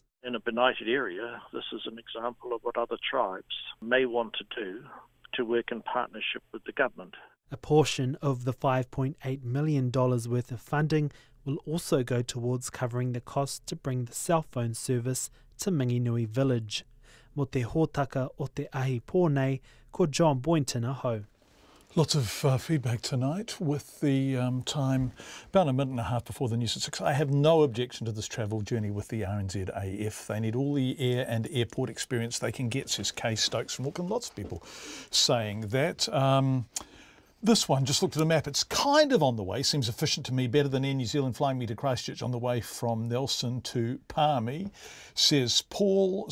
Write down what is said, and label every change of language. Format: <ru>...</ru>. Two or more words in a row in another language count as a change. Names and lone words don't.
<en>In a benighted area, this is an example of what other tribes may want to do to work in partnership with the government. A portion of the $5.8 million worth of funding will also go towards covering the cost to bring the cell phone service to Minginui village.</en> <mi>Mo te hōtaka o te ahi pōnei, ko John Boynton aho.</mi> <en>Lots of feedback tonight with the time about a minute and a half before the news at 6. I have no objection to this travel journey with the RNZAF. They need all the air and airport experience they can get, says Kay Stokes from Auckland. Lots of people saying that. This one, just looked at a map, it's kind of on the way, seems efficient to me, better than Air New Zealand flying me to Christchurch on the way from Nelson to Palmy, says Paul.</en>